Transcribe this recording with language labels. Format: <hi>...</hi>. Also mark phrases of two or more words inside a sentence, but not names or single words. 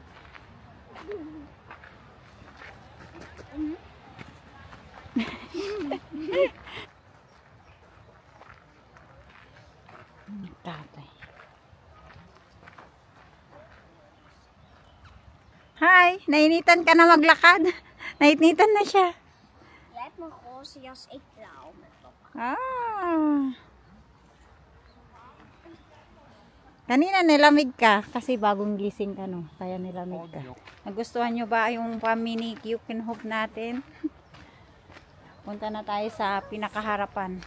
<tl>Tatay. Hi! Nainitan ka na maglakad. Nainitan na siya.</tl> <nl>Je hebt mijn roze jas, ik blauw met papa.</nl> <tl>Ah. Kanina nilamig ka kasi bagong gising ka, no? Kaya nilamig ka. Nagustuhan nyo ba yung mini Keukenhof natin? Punta na tayo sa pinakaharapan.</tl>